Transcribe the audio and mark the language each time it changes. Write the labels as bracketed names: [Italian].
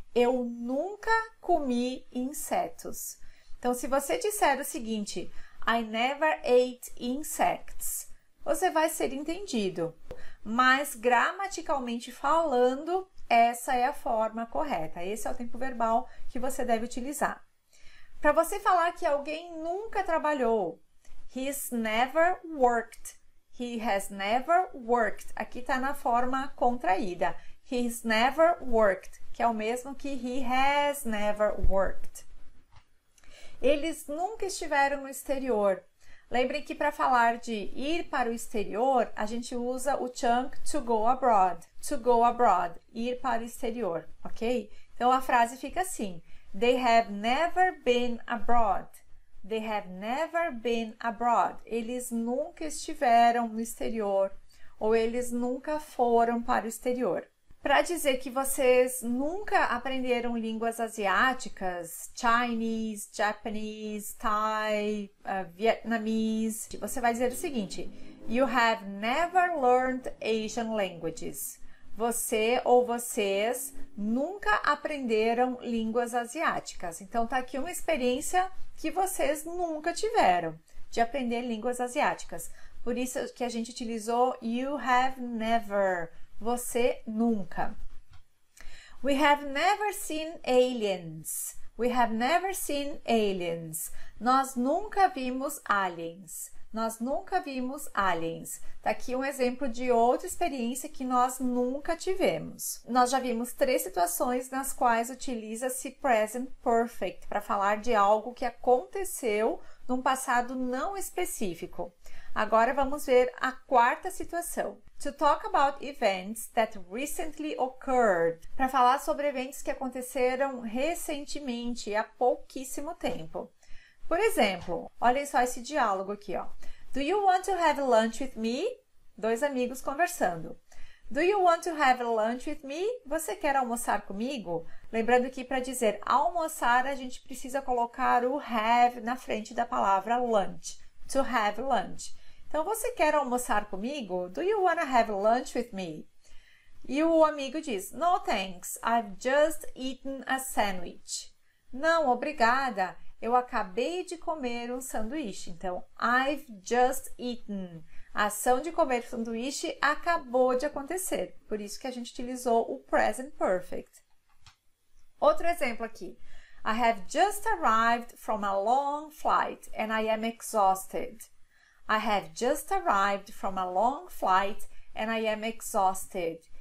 [Portuguese] Eu nunca comi insetos. Então, se você disser o seguinte, [English] I never ate insects, [Portuguese] você vai ser entendido. Mas, gramaticalmente falando, essa é a forma correta. Esse é o tempo verbal que você deve utilizar. Para você falar que alguém nunca trabalhou, [English] he's never worked. He has never worked. [Portuguese] Aqui está na forma contraída. [English] He's never worked, [Portuguese] que é o mesmo que [English] he has never worked. [Portuguese] Eles nunca estiveram no exterior. Lembrem que para falar de ir para o exterior, a gente usa o chunk to go abroad. [English] To go abroad, [Portuguese] ir para o exterior, ok? Então a frase fica assim: [English] They have never been abroad. They have never been abroad. [Portuguese] Eles nunca estiveram no exterior ou eles nunca foram para o exterior. Para dizer que vocês nunca aprenderam línguas asiáticas, Chinese, Japanese, Thai, Vietnamese, você vai dizer o seguinte: [English] You have never learned Asian languages. [Portuguese] Você ou vocês nunca aprenderam línguas asiáticas. Então, tá aqui uma experiência que vocês nunca tiveram de aprender línguas asiáticas. Por isso que a gente utilizou you have never. Você nunca. [English] We have never seen aliens. We have never seen aliens. [Portuguese] Nós nunca vimos aliens. Nós nunca vimos aliens. Tá aqui um exemplo de outra experiência que nós nunca tivemos. Nós já vimos 3 situações nas quais utiliza-se present perfect para falar de algo que aconteceu num passado não específico. Agora vamos ver a 4ª situação. [English] To talk about events that recently occurred. [Portuguese] Para falar sobre eventos que aconteceram recentemente, há pouquíssimo tempo. Por exemplo, olhem só esse diálogo aqui, ó. [English] Do you want to have lunch with me? [Portuguese] 2 amigos conversando. [English] Do you want to have lunch with me? [Portuguese] Você quer almoçar comigo? Lembrando que para dizer almoçar, a gente precisa colocar o have na frente da palavra lunch. [English] To have lunch. [Portuguese] Então, você quer almoçar comigo? [English] Do you want to have lunch with me? [Portuguese] E o amigo diz, [English] no thanks, I've just eaten a sandwich. [Portuguese] Não, obrigada, eu acabei de comer um sanduíche. Então, [English] I've just eaten. [Portuguese] A ação de comer sanduíche acabou de acontecer. Por isso que a gente utilizou o present perfect. Outro exemplo aqui. [English] I have just arrived from a long flight and I am exhausted. I have just arrived from a long flight and I am exhausted.